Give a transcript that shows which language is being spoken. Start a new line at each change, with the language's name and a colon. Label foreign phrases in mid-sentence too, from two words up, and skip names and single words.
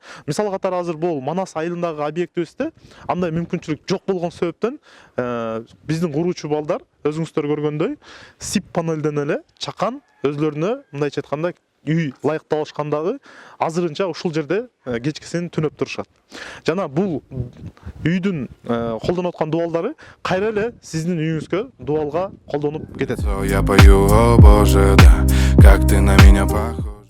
Kyrgyz: Мисал катары азыр бул Манас айылындагы объектибизде андай мүмкүнчүлүк жок болгон себептен биздин куруучу балдар өзүңүздөр көргөндөй СИП панелден эле чакан өзлөрүнө мындайча айтканда үй ылайыктап алышкандагы азырынча ушул жерде кечкисин түнөп турушат. Жана бул үйдүн колдонуп аткан дубалдары кайра эле сиздин үйүңүзгө дубалга колдонуп кетет.
Russian: Я пою, о боже, да, как ты на меня похож.